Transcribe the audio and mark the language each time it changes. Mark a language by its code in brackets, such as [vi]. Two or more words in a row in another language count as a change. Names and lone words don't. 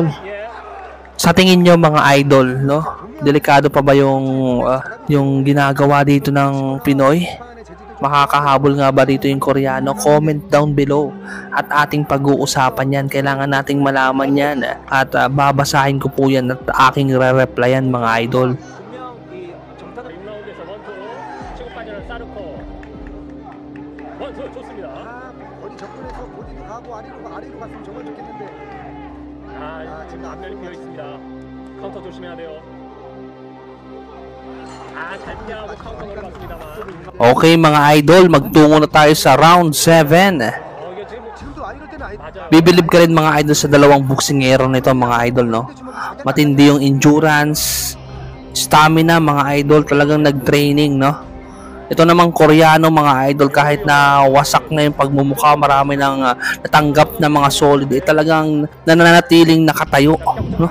[tl] Sa tingin nyo mga idol, no? Delikado pa ba yung ginagawa dito ng Pinoy? Makakahabol nga ba dito yung Koreano? [en] Comment down below [tl] at ating pag-uusapan yan. Kailangan nating malaman yan at babasahin ko po yan at aking re-replyan mga idol. [ko] 지금 앞면이 비어 있습니다. 카운터 조심해야 돼요. 잘 피하고 카운터 올라갔습니다만. [tl] Okay mga idol, magtungo na tayo sa round 7. Bibilib ka rin mga idol sa dalawang boxingero nito mga idol, no? Matindi yung [en] endurance, stamina [tl] mga idol, talagang nag-training, no? Ito namang Koreano mga idol, kahit na wasak na yung pagmumukha, marami nang natanggap na mga solid, eh talagang nananatiling nakatayo, no?